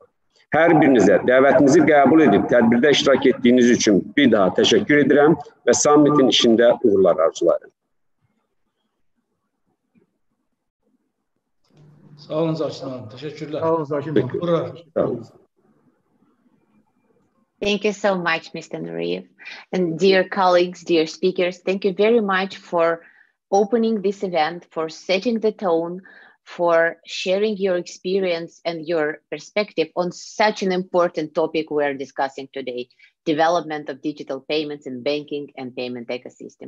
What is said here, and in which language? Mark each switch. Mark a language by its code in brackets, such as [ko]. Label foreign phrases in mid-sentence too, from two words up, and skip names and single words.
[az] Hər birinizə dəvətinizi qəbul edib tədbirdə iştirak etdiyiniz üçün bir daha təşəkkür edirəm və sammitin işində uğurlar arzularım. Sağ olun Zakir hanım. Təşəkkürlər. Sağ olun Zakir hanım. [en] Thank you so much, Mr. Nuriyev. And dear colleagues, dear speakers, thank you very much for opening this event, for setting the tone, for sharing your experience and your perspective on such an important topic we're discussing today, development of digital payments in banking and payment ecosystem.